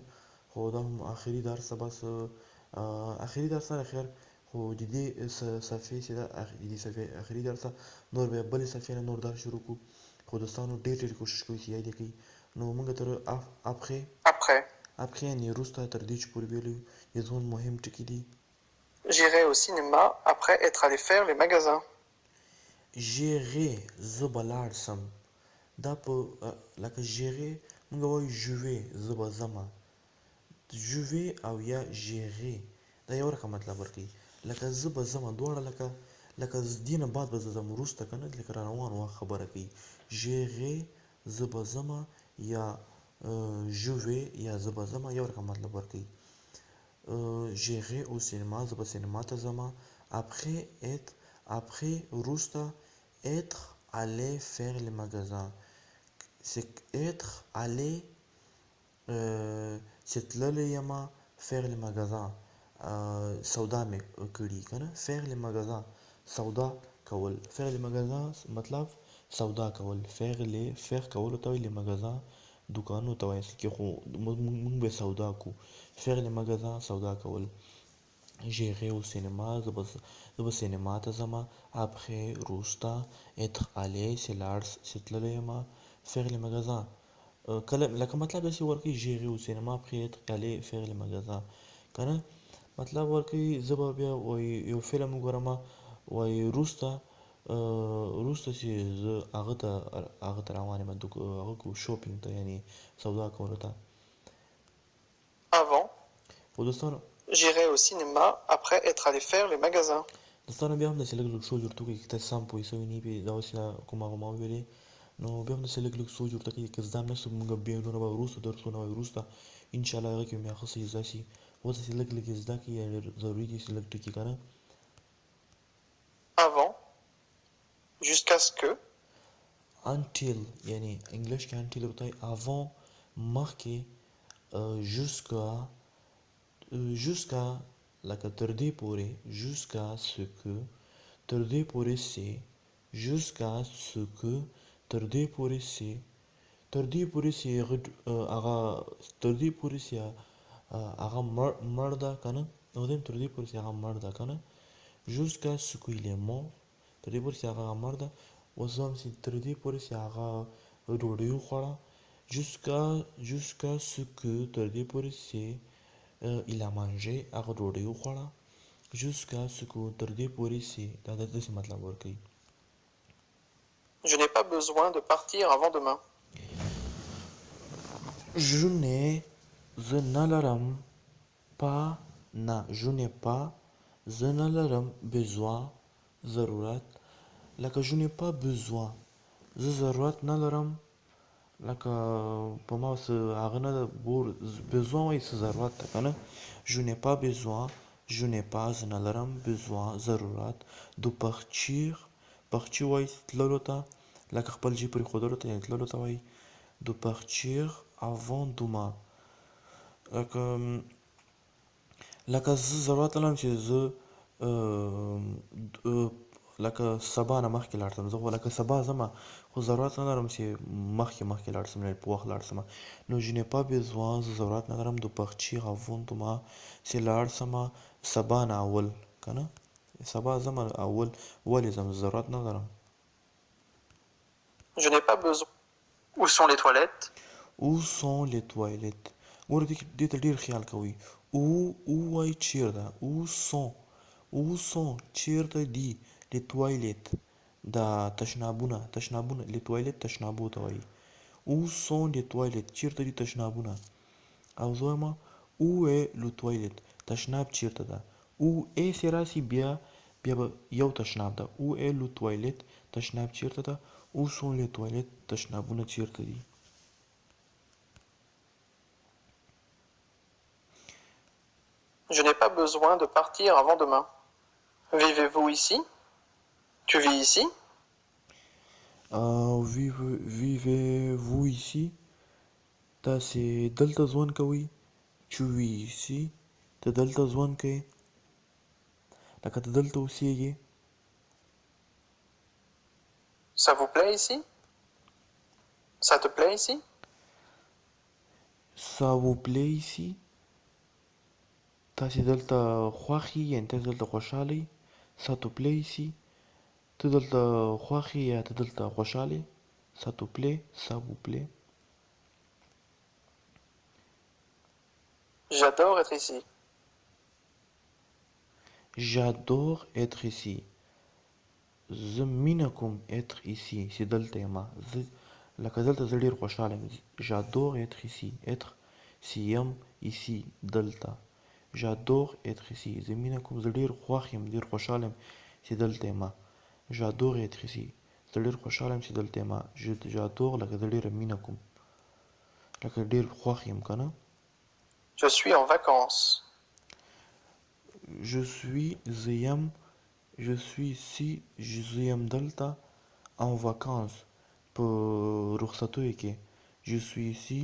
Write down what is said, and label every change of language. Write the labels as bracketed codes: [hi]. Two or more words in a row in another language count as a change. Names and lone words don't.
[ps] خو دا هم آخري درس ده، بس آخري درس نه خیر، خو د دې صفحې چې ده، د دې صفحې آخري درس ده، نور بیا بلې صفحې نه نور درس شروع کړو. خو دوستانو ډېر کوشش کوئ چې یاد یې کړئ. نو موږ تر après یعنې وروسته تر دې چې پورې ویلي یو د ځوان مهم ټکي دي. [fr] J'irai au cinéma après être allé faire les magasins. [ps] j'irai زه به لاړ سم. دا په لکه j'irai موږ وایو [fr] je vais [ps] زه به ځمه. [fr] je vais [ps] او یا j'irai دا یو رقم مطلب ورکوي. لکه زه به ځمه دواړه لکه دې نه بعد به زه ځم وروسته که نه، لکه را روان وخت خبره کوي. j'irai زه به ځمه یا [fr] je vais [ps] یا زه به ځمه یو رقم مطلب ورکوي. [fr] j'irai au cinéma [ps] زه به سینما ته ځمه. [fr] après وروسته être allé faire les magasins être allé [ps] چې تللی یمه [fr] faire les magasins [ps] سودا مې کړي که نه. [fr] faire les magasins [ps] سودا کول. [fr] faire les magasins [ps] مطلب سودا کول. faire کولو ته وایي، [fr] les magasins [ps] دوکانو ته وایي، اصل کې خو موږ به سودا کو. [fr] faire les magasins [ps] سودا کول. [fr] j'irai au cinéma [ps] زه به سینما ته ځمه. après وروسته [fr] être allé [ps] چې تللی یمه. [fr] faire les magasins [ps] کله لکه مطلب داسې ورکوي [fr] j'irai au cinéma après être allé faire les magasins [ps] که نه. مطلب ورکوي زه به بیا وایي یو فلم وګورمه، وایي وروسته چې زه هغه ته روان یم، هغه کو شاپینګ ته، یعنې سودا کولو ته. [fr] Avant, [ps] خو دوستانو [fr] j'irai au cinéma après être allé faire les magasins. [ps] دوستانو بیا هم داسې لږ سوچ ورته وکړئ، که تاسې سم پوه شوي نه یې دغسې کوم هغه ما وویلې، نو بیا هم داسې لږ سوچ ورته کوئ، که زده هم نه سو موږ بیا نور به وروسته درسونه وایو وروسته انشاءالله هغه کې بیا ښه څه زده شي. اوس داسې لږ یې زده کړئ، یا ضروري دي چې لږ ټکي که نه. [fr] Avant, jusqu'à ce que, [ps] until یعنې انګلیش کې until ورته وایي. avant مخکې. jusqu'à لکه تر دې پورې. [fr] jusqu'à ce que [ps] تر دې پورې سي. [fr] jusqu'à ce que [ps] تر دې پورې سي. تر دې پورې سي هغه مړ ده که نه. نو دیم تر دې پورې سي هغه مړ ده که نه. [fr] jusqu'à ce qu'il est mort [ps] تر دې پورې سي هغه مړ ده. اوس هم چې تر دې پورې سي هغه ډوډۍ وخوړه. [fr] jusqu'à ce que [ps] تر دې پورې سي [fr] il a mangé [ps] هغه ډوډۍ وخوړه. [fr] jusqu'à ce que [ps] تر دې پورې سي دا داسې مطلب ورکوي. [fr] je n'ai pas besoin de partir avant demain. je n'ai [ps] زه نه لرم [fr] je n'ai pas [ps] زه نه لرم [fr] besoin ضرورت. [ps] لکه [fr] je n'ai pas besoin [ps] زه ضرورت نه لرم، لکه په ما څه هغه نه ده besoin وایي څه ضرورت ده که نه. [fr] je n'ai pas besoin je n'ai pas [ps] زه نه لرم besoin ضرورت [fr] de partir [ps] وایي تللو ته، لکه خپل جیب پرېښودلو ته، یعنې تللو ته وایي [fr] de partir avant demain. [ps] لکه زه ضرورت نه لرم چې زه لکه سبا نه مخکې لاړ شم. زه خو لکه سبا ځمه، خو ضرورت نه لرم چې مخکې لاړ شم، په وخت لاړ شم. نو [fr] je n'ai pas besoin [ps] زه ضرورت نه لرم [fr] de partir avant demain [ps] چې لاړ شمه سبا نه اول که نه. سبا ځمه اول ولې ځم، ضرورت نه لرم. [fr] Je n'ai pas besoin. Où sont les toilettes? où sont les toilettes [ps] ګوره دې ته ډېر خیال کوئ. او وایي چیرته. [fr] où sont [ps] چیرته دي. [fr] les toilettes [ps] دا تشنابونه [fr] les toilettes [ps] تشنابو ته وایي. [fr] où sont les toilettes [ps] چیرته دي تشنابونه. او زه وایم [fr] où est le toilette [ps] تشناب چیرته ده. [fr] où est [ps] چې راسي بیا به یو تشناب ده. [fr] où est le toilette [ps] تشناب چیرته ده. [fr] où sont les toilettes [ps] تشنابونه چیرته دي. [fr] Je n'ai pas besoin de partir avant demain. Vivez-vous ici? Tu vis ici? vivez-vous ici تاسې دلته ژوند کوئ tu vis ici ته دلته ژوند کوې لکه ته دلته اوسېږې Ça vous plaît ici? Ça te plaît ici? ça vous plaît ici [ps] تاسې دلته خوښ یې یعنې تاسې دلته خوشحاله یې [fr] ça te plaît ici [ps] ته دلته خوښ یې یا ته دلته خوشحاله یې [fr] ça te plaît ça vous plaît J'adore être ici. j'adore être ici [ps] زه مینه کوم [fr] être ici [ps] چې دلته یم زه لکه دلته زه ډېر خوشحاله یم [fr] j'adore être ici être [ps] چې یم ici دلته [fr] j'adore être ici [ps] زه مینه کوم زه ډېر خوښ یم ډېر خوشحاله یم چې دلته یم [fr] j'adore être ici [ps] زه ډېر خوشحاله یم چې دلته یم j'adore لکه زه ډېره مینه کوم لکه ډېر خوښ یم که نه [fr] Je suis en vacances. je suis [ps] زه یم [fr] je suis ici [ps] زه یم [fr] دلته en vacances [ps] په رخصتیو کې [fr] je suis ici